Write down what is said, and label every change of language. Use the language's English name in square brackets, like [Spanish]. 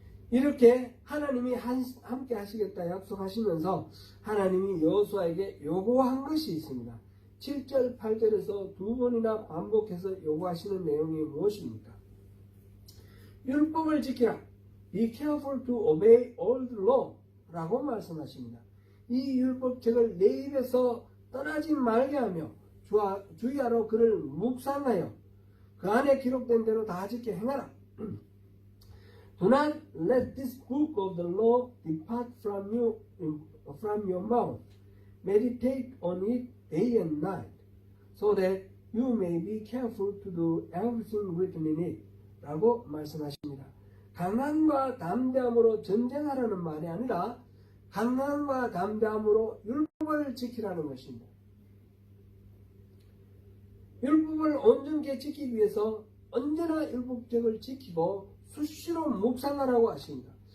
[Korean] 이렇게 하나님이 함께 하시겠다 약속하시면서 하나님이 여호수아에게 요구한 것이 있습니다. 7절, 8절에서 두 번이나 반복해서 요구하시는 내용이 무엇입니까? 율법을 지키라. [English] Be careful to obey all the law [Korean] 라고 말씀하십니다. 이 율법책을 내 입에서 떠나지 말게 하며 주의하러 그를 묵상하여 그 안에 기록된 대로 다 지켜 행하라. [English] Do not let this book of the law depart from you from your mouth. Meditate on it day and night, so that you may be careful to do everything written in it. [Korean] 라고 말씀하십니다. 강함과 담대함으로 전쟁하라는 말이 아니라 강함과 담대함으로 율법을 지키라는 것입니다. 율법을 온전히 지키기 위해서 언제나 율법적을 지키고 수시로 묵상하라고 하십니다.